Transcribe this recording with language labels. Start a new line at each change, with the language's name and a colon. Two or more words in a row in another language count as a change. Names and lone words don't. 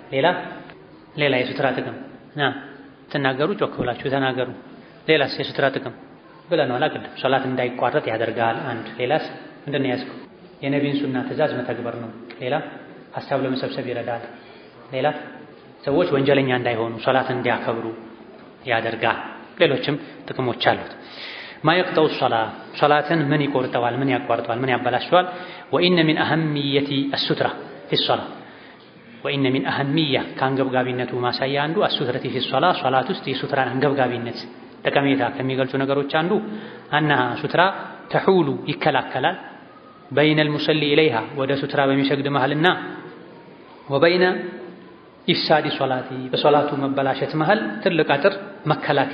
Amharic: ሌላ የሱትራ ጥቅም ተናገሩ ጮክ ብላችሁ ተናገሩ ሌላስ የሱትራ ጥቅም ብለናል አላቅም ሶላት እንዳይቋረጥ ያደርጋል አንድ ሌላስ ምንድነው ያዝከው የነቢዩን ሱና ትእዛዝ መተግበር ነው ሌላ ሐሳብ ለመሰብሰብ ይረዳል ሌላ ሰዎች ወንጀለኛ እንዳይሆኑ ሶላትን እንዲያከብሩ ያደርጋል ሌሎችም ጥቅሞች አሉት
Arabic: ما يقطع الصلاه صلاتن
Amharic: ምን ይቆርጠዋል ምን ያቋርጠዋል ምን ያበላሽዋል
Arabic: وان من اهميه الستره في الصلاة وإن من أهمية
Amharic: ከአንገብጋቢነቱ ማሳያ አንዱ
Arabic: السترة في الصلاة
Amharic: ሶላት ውስጥ የሱትራን አንገብጋቢነት ጠቀሜታ ከሚገልጹ ነገሮች አንዱ
Arabic: أن السترة تحول
Amharic: ይከላከላል
Arabic: بين المصلي إليها
Amharic: ወደ ሱትራ በሚሰግድ መሃልና
Arabic: وبين إفساد صلاته
Amharic: በሶላቱ መበላሸት መሃል ትልቅ አጥር መከላከያ